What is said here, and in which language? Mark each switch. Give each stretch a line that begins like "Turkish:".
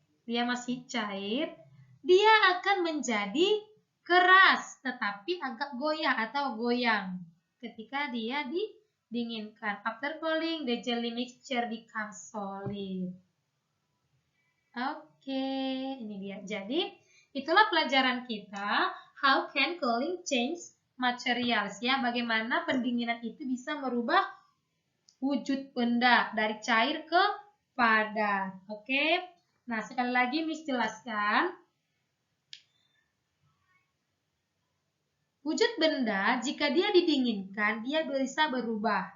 Indonesian: Dia masih cair, dia akan menjadi keras, tetapi agak goyah atau goyang ketika dia didinginkan.
English: After cooling, the jelly mixture becomes solid.
Indonesian: Oke, ini dia. Jadi, itulah pelajaran kita.
English: How can cooling change materials?
Indonesian: Ya, bagaimana pendinginan itu bisa merubah wujud benda dari cair ke padat. Oke. Nah, sekali lagi Miss jelaskan. Wujud benda jika dia didinginkan, dia bisa berubah.